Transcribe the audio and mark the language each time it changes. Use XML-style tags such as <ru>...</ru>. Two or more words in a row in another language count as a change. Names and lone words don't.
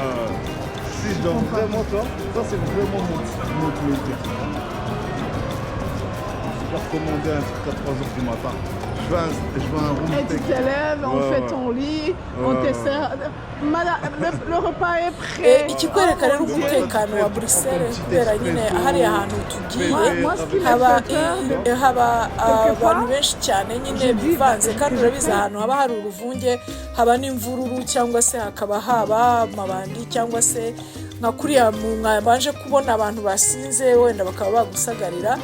<fr>Si je dois vraiment ça c'est vraiment mon plaisir. Je peux recommander un truc à 3 h du matin. Je veux un room Et tu te lèves, on fait ton lit, on te sert. Le repas est prêt.</fr> <rw>ikikwereka rero umutekano wa Bruxelles kubera nyine hariya hantu tugiye haba abantu benshi cyane nyine bivanze kandi urabizi ahantu haba hari uruvunge haba n'imvururu cyangwa se hakaba haba amabandi cyangwa se nka kuriya mwabanje kubona abantu basinze wenda bakaba bagusagarira.</rw>